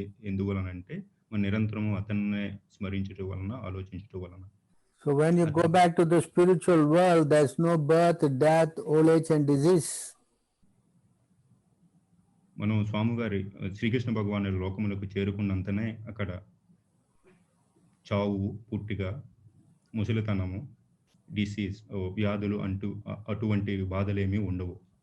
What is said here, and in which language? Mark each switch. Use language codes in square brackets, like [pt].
[te] ఎందువలనంటే మన నిరంతరము అతన్నే స్మరించడం వలన, ఆలోచించడం వలన. [en] So when you go back to the spiritual world, there's no birth, death, old age and disease. [te] మనం స్వామివారి శ్రీకృష్ణ భగవాను లోకములకు చేరుకున్నంతనే అక్కడ చావు, పుట్టిక, ముసలితనము, డిసీజ్, వ్యాధులు అటువంటి బాధలేమీ ఉండవు.